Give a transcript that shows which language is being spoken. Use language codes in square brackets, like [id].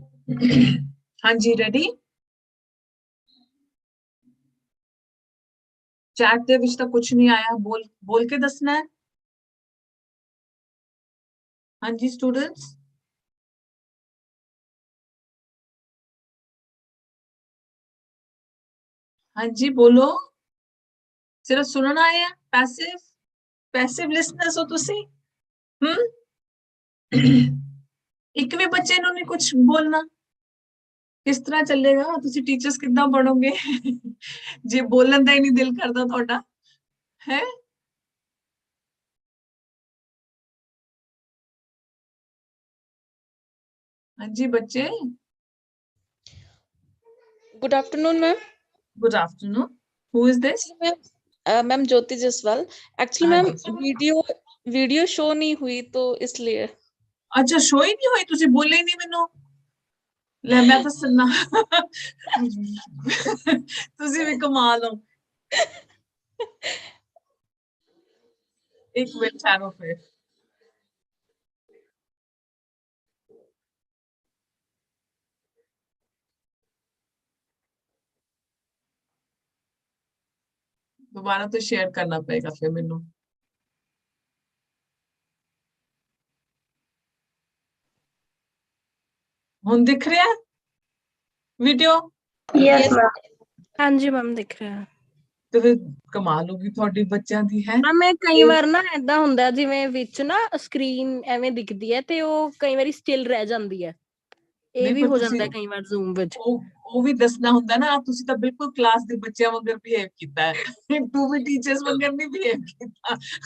[hi] हाँ जी, ready? [pa] Chat ਦੇ ਵਿੱਚ ਤਾਂ ਕੁਝ ਨਹੀਂ ਆਇਆ, बोल के दसना है। [hi] हाँ जी स्टूडेंट्स, हाँ जी बोलो। सिर्फ सुनना आए हैं, पैसिव लिसनर्स हो [pa] ਤੁਸੀਂ। ਇੱਕ ਵੀ ਬੱਚੇ ਨੂੰ ਨਹੀਂ ਕੁਝ ਬੋਲਣਾ, ਕਿਸ ਤਰ੍ਹਾਂ ਚੱਲੇਗਾ? ਤੁਸੀਂ ਟੀਚਰਸ ਕਿੱਦਾਂ ਬਣੋਗੇ ਜੇ ਬੋਲਣ ਦਾ ਹੀ ਨਹੀਂ ਦਿਲ ਕਰਦਾ ਤੁਹਾਡਾ ਹੈ? [hi] हाँ जी बच्चे, [en] Good afternoon, ma'am. Good afternoon. Who is this? [hi] Ma'am Jyoti Jaswal. Actually हाँ मैम जी। वीडियो शो नहीं हुई तो इसलिए। अच्छा शो ही नहीं हुई, [pa] ਤੁਸੀਂ ਬੋਲੇ ਹੀ ਨਹੀਂ ਮੈਨੂੰ। ਲੈ ਮੈਂ ਤਾਂ ਸੁਣਨਾ ਤੁਸੀਂ ਵੀ ਕਮਾਲ ਹੋ। ਇੱਕ ਮਿੰਟ ਠਹਿਰੋ ਫਿਰ। [hi] दोबारा तो शेयर करना पड़ेगा फिर मैनू। हुन दिख रहा है वीडियो? [en] Yes ma'am. [hi] हाँ जी मैम दिख [pa] ਰਿਹਾ ਹੈ। ਤੇ ਫਿਰ ਕਮਾਲ ਹੋ ਗਈ ਤੁਹਾਡੀ ਬੱਚਿਆਂ ਦੀ ਹੈ। ਮੈਮ ਇਹ ਕਈ ਵਾਰ ਨਾ ਏਦਾਂ ਹੁੰਦਾ ਜਿਵੇਂ ਵਿੱਚ ਨਾ ਸਕਰੀਨ ਐਵੇਂ ਦਿਖਦੀ ਹੈ ਤੇ ਉਹ ਕਈ ਵਾਰੀ ਸਟਿਲ ਰਹਿ ਜਾਂਦੀ ਹੈ। ਇਹ ਵੀ ਹੋ ਜਾਂਦਾ ਕਈ ਵਾਰ ਜ਼ੂਮ ਵਿੱਚ। ਉਹ ਵੀ ਦੱਸਣਾ ਹੁੰਦਾ ਨਾ, ਤੁਸੀਂ ਤਾਂ ਬਿਲਕੁਲ ਕਲਾਸ ਦੇ ਬੱਚਿਆਂ ਵਾਂਗਰ ਬਿਹੇਵ ਕੀਤਾ ਹੈ, ਤੂੰ ਵੀ ਟੀਚਰਸ ਵਾਂਗਰ ਨਹੀਂ ਬਿਹੇਵ ਕੀਤਾ।